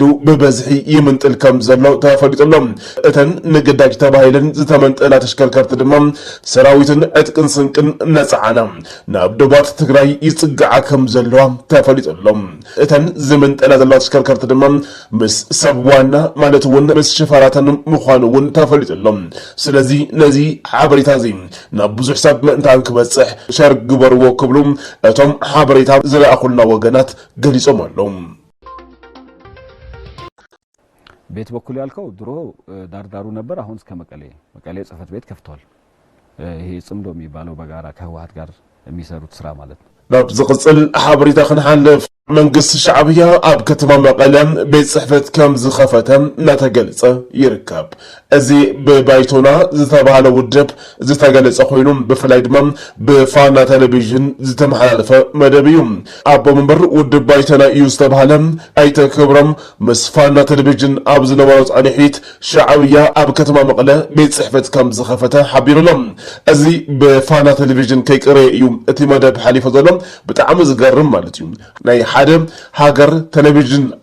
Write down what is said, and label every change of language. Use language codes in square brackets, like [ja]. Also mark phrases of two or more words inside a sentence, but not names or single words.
[ti] ብበዝሒ ይምንጥል ከም ዘሎ ተፈሊጡሎም። እተን ንግዳጅ ተባሂለን ዝተመንጠላ ተሽከርከርቲ ድማ ሰራዊትን ዕጥቅን ስንቅን ነፃዓና ናብ ዶባት ትግራይ ይጽግዓ ከም ዘለዋ ተፈሊጡሎም። እተን ዝምንጠላ ዘለዋ ተሽከርከርቲ ድማ ምስ ሰብ ዋና ማለት እውን ምስ ሽፈራተን ምዃኑ እውን ተፈሊጡሎም። ስለዚ ነዚ ሓበሬታ እዚ ናብ ብዙሕ ሰብ ምእንታን ክበጽሕ ሸር ግበርዎ ክብሉ እቶም ሓበሬታ ዝለኣኹልና ወገናት ገሊጾም ኣለው። [am] ቤት በኩል ያልከው ድሮ ዳርዳሩ ነበር። አሁን እስከ መቀሌ ጽህፈት ቤት ከፍቷል። ይሄ ጽምዶ የሚባለው በጋራ ከህወሓት ጋር የሚሰሩት ስራ ማለት ነው። [ti] ናብ ዝቅጽል ሓበሬታ ክንሓልፍ መንግስት ሻዕብያ ኣብ ከተማ መቀለ ቤት ጽሕፈት ከም ዝኸፈተ እናተገለጸ ይርከብ። እዚ ብባይቶና ዝተባሃለ ውድብ ዝተገለጸ ኮይኑ ብፍላይ ድማ ብፋና ቴሌቪዥን ዝተመሓላለፈ መደብ እዩ። ኣቦ መንበር ውድብ ባይቶና እዩ ዝተባሃለ ኣይተ ክብሮም ምስ ፋና ቴሌቪዥን ኣብ ዝነበሮ ጻኒሒት ሻዕብያ ኣብ ከተማ መቀለ ቤት ጽሕፈት ከም ዝኸፈተ ሓቢሩሎም። እዚ ብፋና ቴሌቪዥን ከይቀረ እዩ እቲ መደብ ሓሊፉ ዘሎ። ብጣዕሚ ዝገርም ማለት እዩ። ናይ ሓደ ሃገር ቴሌቪዥን